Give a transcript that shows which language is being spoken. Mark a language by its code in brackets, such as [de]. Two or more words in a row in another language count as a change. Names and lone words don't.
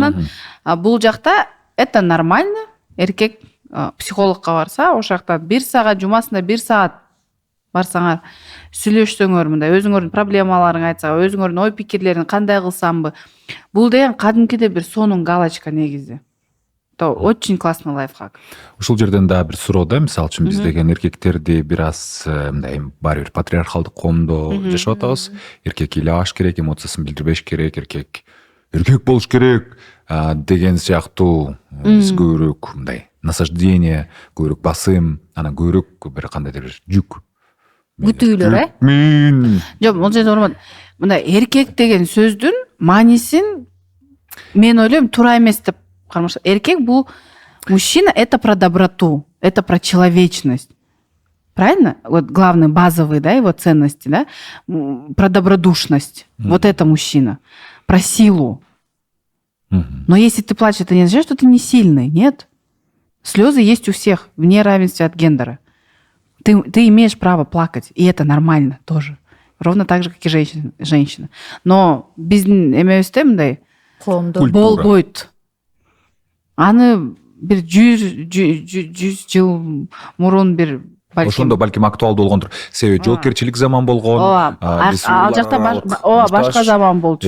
[ky] Анан бул жакта [ru] это нормально. [ky] Эркек психологко барса, ошол жакта 1 саат, жумасында 1 саат барсаңар, сүйлөшсөңөр, мындай өзүңөрдүн проблемаларыңды айтсаңар, өзүңөрдүн ой пикирлерин кандай кылсамбы, бул деген кадимкиде бир сонун галочка негизи. [ru] То очень классный лайфхак. [ky] Ушул жерден да бир суроо да, мисалы үчүн биз деген эркектерди бир аз мындай баары бир патриархалдык коомдо жашап атабыз. Эркек ыйлабаш керек, эмоциясын билдирбеш керек, эркек болуш керек деген сыяктуу биз көбүрөөк мындай насаждение, көбүрөөк басым, анан көбүрөөк бир кандайдыр бир жүк. Күтүүлөр, Жок, бул жерде урмат. Мындай эркек деген сөздүн маанисин мен ойлойм туура эмес деп кармашат. Эркек бул [ru] мужчина, это про доброту, это про человечность. Правильно? Вот главные базовые, да, его ценности, да? Про добродушность. Вот это мужчина. Про силу. Но если ты плачешь, это не означает, что ты не сильный. Нет. Слезы есть у всех, вне равенства от гендера. Ты имеешь право плакать, и это нормально тоже. Ровно так же, как и женщина. [ky] Но биздин эмебизде мындай болбойт. Аны бир 100 жыл мурун бир ошондо балким актуалдуу болгондур. Себеби жоопкерчилик заман болгон. ооба ал жакта ооба башка заман болчу.